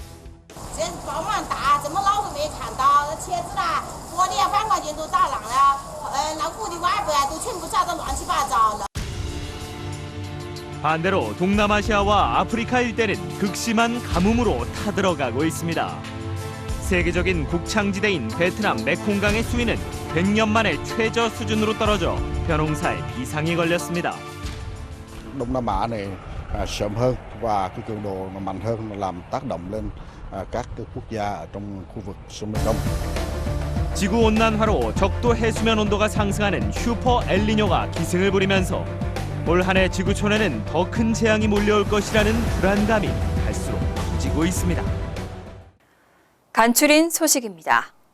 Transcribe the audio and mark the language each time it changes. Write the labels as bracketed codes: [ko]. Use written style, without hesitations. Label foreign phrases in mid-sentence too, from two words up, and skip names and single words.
[ko] 반대로 동남아시아와 아프리카 일대는 극심한 가뭄으로 타들어가고 있습니다. 세계적인 곡창지대인 베트남 메콩강의 수위는 100년 만에 최저 수준으로 떨어져 벼농사에 비상이 걸렸습니다. [vi] Đông Nam Á này sớm hơn và cái cường độ nó mạnh hơn nó làm tác động lên các cái quốc gia ở trong khu vực sông Mekong. [ko] 지구 온난화로 적도 해수면 온도가 상승하는 슈퍼 엘니뇨가 기승을 부리면서 올 한해 지구촌에는 더 큰 재앙이 몰려올 것이라는 불안감이 갈수록 커지고 있습니다. 간추린 소식입니다.